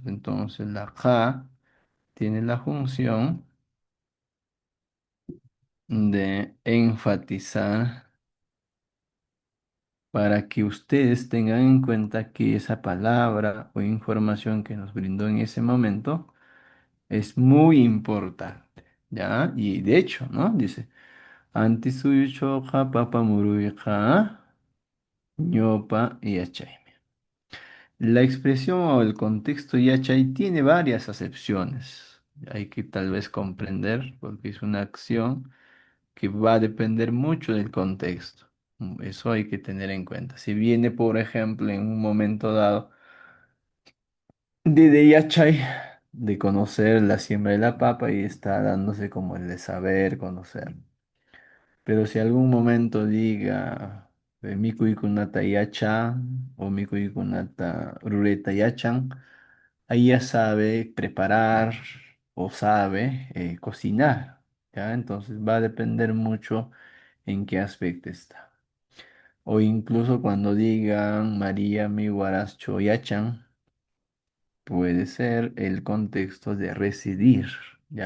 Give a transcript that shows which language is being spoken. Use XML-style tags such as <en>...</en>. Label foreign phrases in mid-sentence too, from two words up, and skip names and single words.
<es>Entonces, la ja tiene la función de enfatizar para que ustedes tengan en cuenta que esa palabra o información que nos brindó en ese momento es muy importante, ¿ya? Y de hecho, ¿no? Dice,</es> <qu>anti suyuchoqa papa muruyqa ñopa yachaymi.</qu> <es>La expresión o el contexto yachay tiene varias acepciones. Hay que tal vez comprender porque es una acción que va a depender mucho del contexto. Eso hay que tener en cuenta. Si viene, por ejemplo, en un momento dado de yachay, de conocer la siembra de la papa y está dándose como el de saber conocer. Pero si algún momento diga</es> <qu>miku ikunata yachan</qu> <es>o</es> <qu>miku ikunata rureta yachan,</qu> <es>ahí ya sabe preparar o sabe cocinar, ¿ya? Entonces va a depender mucho en qué aspecto está. O incluso cuando digan María</es> <qu>mi guaracho yachan,</qu> <es>puede ser el contexto de residir, ¿ya?</es>